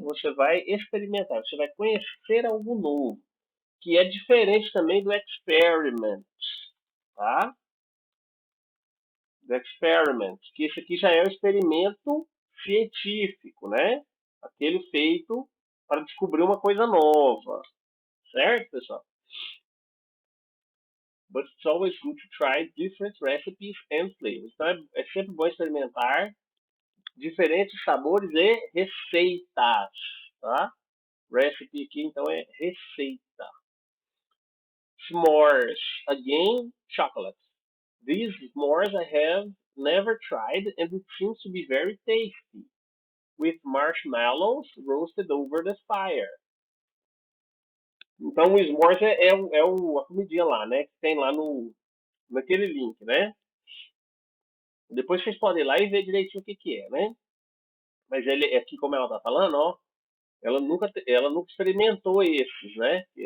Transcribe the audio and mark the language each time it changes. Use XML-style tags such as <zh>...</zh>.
<pt>Você vai experimentar, você vai conhecer algo novo, que é diferente também do experiment, tá? Do experiment, que esse aqui já é o experimento científico, né? Aquele feito para descobrir uma coisa nova, certo, pessoal?</pt> <en>But it's always good to try different recipes and flavors.</en> <pt>Então é sempre bom experimentar diferentes sabores e receitas, tá? Recipe aqui então é receita.</pt> <en>S'mores, again, chocolate. These s'mores I have never tried and it seems to be very tasty, with marshmallows roasted over the fire.</en> <pt>Então o s'mores a comidinha lá, né? Que tem lá naquele link, né? Depois vocês podem ir lá e ver direitinho o que é, né? Mas ele aqui, como ela tá falando, ó, ela nunca experimentou esses, né?</pt>